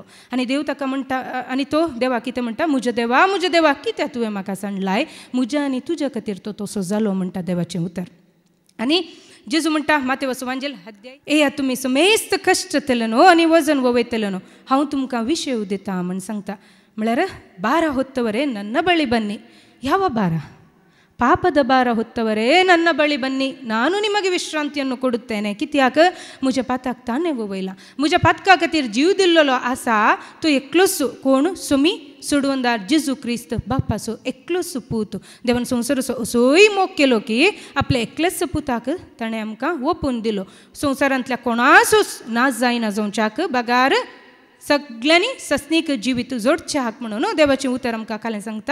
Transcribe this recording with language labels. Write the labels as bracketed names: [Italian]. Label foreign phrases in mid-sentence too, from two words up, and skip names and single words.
[Konkani] आनी देव ताका म्हणटा, आनी तो देवा कितें म्हणटा? म्हज्या देवा कित्याक तुवें म्हाका सांडलाय? म्हज्या आनी तुज्या खातीर तो तसो जालो म्हणटा देवाचें उतर. आनी जेजू म्हणटा मातेवाचो एवांजेल अध्याय या तुमी समेस्त कश्ट तेलेनो आनी वजन वयतलेनो हांव तुमकां विशय दिता म्हण सांगता. [Kannada] म्हळ्यार 12 ಹೊತ್ತವರೇ ನನ್ನ ಬಳಿ ಬನ್ನಿ. ಯಾವ ಭಾರ? ಪಾಪದ ಭಾರ ಹೊತ್ತವರೇ ನನ್ನ ಬಳಿ ಬನ್ನಿ, ನಾನು ನಿಮಗೆ ವಿಶ್ರಾಂತಿಯನ್ನು ಕೊಡುತ್ತೇನೆ. [Konkani] कित्याक? म्हज्या पाताक ताणें वयला. म्हज्या पातका खातीर जीव दिल्लो आसा तो एकलोच. कोण? सोमी सोडवंदार जेजू क्रिस्त, बापाचो एकलोच पूत. देवान संवसाराचो असोय मोग केलो की आपल्या एकल्याच पुताक ताणें आमकां ओपून दिलो. संवसारांतल्या कोणासूच नाश जायना जावच्याक बगार सगळ्यांनी ससनीक जिवीत जोडचें हाक म्हणून देवाचें उतर आमकां कालें सांगता.